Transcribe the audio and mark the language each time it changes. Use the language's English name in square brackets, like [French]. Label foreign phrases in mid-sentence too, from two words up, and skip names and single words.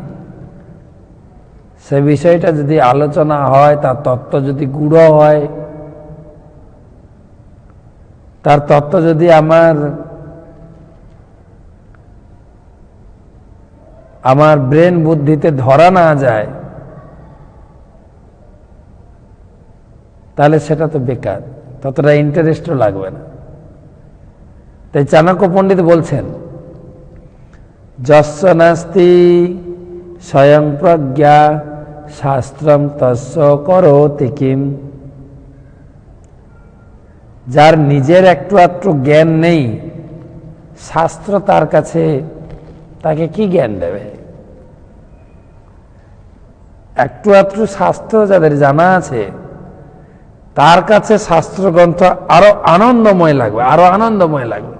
[Bangla] সে বিষয়টা যদি আলোচনা হয়, তার তত্ত্ব যদি গূঢ় হয়, তার তত্ত্ব যদি আমার ব্রেন বুদ্ধিতে ধরা না যায়, তাহলে সেটা তো বেকার, ততটা ইন্টারেস্টও লাগবে না। তাই চাণক্য পণ্ডিত বলছেন, [Sanskrit] যস্য নাস্তি স্বয়ং প্রজ্ঞা শাস্ত্রম তস্য করোতি কিম। [Bangla] যার নিজের একটু আধটু জ্ঞান নেই, শাস্ত্র তার কাছে তাকে কি জ্ঞান দেবে। একটু আধটু শাস্ত্র যাদের জানা আছে, তার কাছে শাস্ত্রগ্রন্থ আরো আনন্দময় লাগবে, আরো আনন্দময় লাগবে।